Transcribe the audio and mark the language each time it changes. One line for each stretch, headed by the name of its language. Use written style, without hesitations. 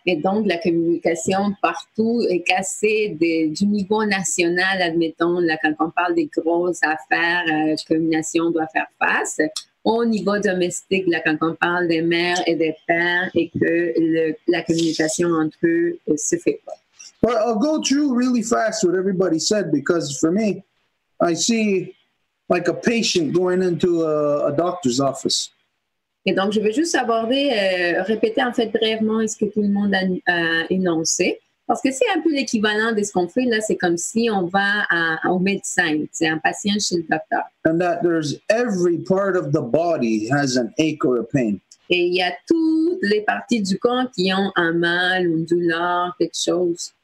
French: Et donc, la communication partout est cassée du niveau national, admettons, là, quand on parle des grosses affaires, la communication doit faire face. Au niveau domestique, là, quand on parle des mères et des pères, et que la communication entre eux se fait pas.
English: Well, I'll go through really fast what everybody said, because for me, I see like a patient going into a doctor's office.
French: Et donc, je veux juste répéter en fait brièvement ce que tout le monde a énoncé, parce que c'est un peu l'équivalent de ce qu'on fait là. C'est comme si on va au médecin, c'est un patient chez le docteur.
English: And that there's every part of the body has an ache or a pain.
French: Et il y a toutes les parties du corps qui ont un mal ou une douleur, quelque chose.